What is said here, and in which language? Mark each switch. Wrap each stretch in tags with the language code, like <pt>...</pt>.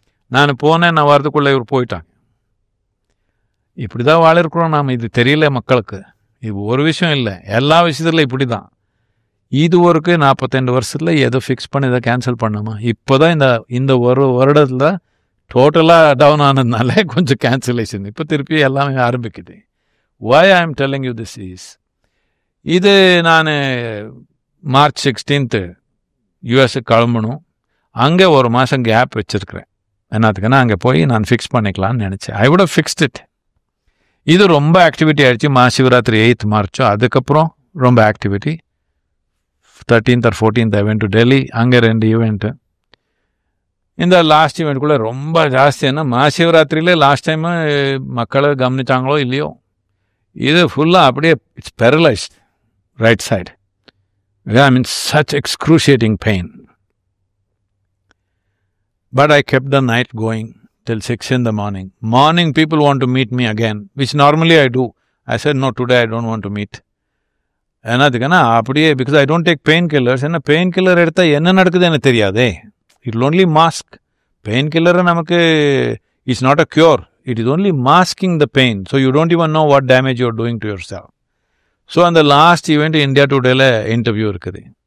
<ta>நான் போனேன், நான் வரதுக்குள்ளே இவர் போயிட்டாங்க. இப்படி தான் வாழிருக்கிறோம் நாம். இது தெரியல மக்களுக்கு. இது ஒரு விஷயம் இல்லை, எல்லா விஷயத்துல இப்படி தான். இது ஒருக்கு 42 வருஷத்தில் எதோ ஃபிக்ஸ் பண்ணி இதை கேன்சல் பண்ணாமா. இப்போ தான் இந்த ஒரு வருடத்தில் டோட்டலாக டவுன் ஆனதுனால கொஞ்சம் கேன்சலேஷன். இப்போ திருப்பி எல்லாமே ஆரம்பிக்குது.</ta> <en>why I am telling you this is,</en> <ta>இது நான் மார்ச் 16 யூஎஸ்க்கு கிளம்பணும். அங்கே ஒரு மாதம் கேப் வச்சுருக்கிறேன். என்னத்துக்குன்னா அங்கே போய் நான் ஃபிக்ஸ் பண்ணிக்கலான்னு நினச்சேன்.</ta> <en>I would have fixed it.</en> <ta>இது ரொம்ப ஆக்டிவிட்டி ஆகிடுச்சு. மகாசிவராத்திரி 8th மார்ச்சோ, அதுக்கப்புறம் ரொம்ப activity.</ta> <en>13th or 14th I went to Delhi.</en> <ta>அங்கே 2 ஈவெண்ட்டு. இந்த லாஸ்ட் ஈவெண்ட்டுக்குள்ளே ரொம்ப ஜாஸ்தி. ஏன்னா மகாசிவராத்திரியிலே லாஸ்ட் டைமு மக்களை கவனிச்சாங்களோ இல்லையோ, இது ஃபுல்லாக அப்படியே</ta> <en>It's paralysed right side. I mean such excruciating pain. But I kept the night going till 6 in the morning. Morning people want to meet me again, which normally I do. I said, no, today I don't want to meet.</en> <ta>என்னதுக்குன்னா அப்படியே, because</ta> <en>I don't take pain killers.</en> <ta>ஏன்னா pain killer எடுத்தால் என்ன நடக்குது எனக்கு தெரியாதே.</ta> <en>It only mask. Pain killer நமக்கு it's not a cure, it is only masking the pain. So you don't even know what damage you're doing to yourself.</en> <ta>So அந்த last event India டுடேல interview இருக்குது.</ta>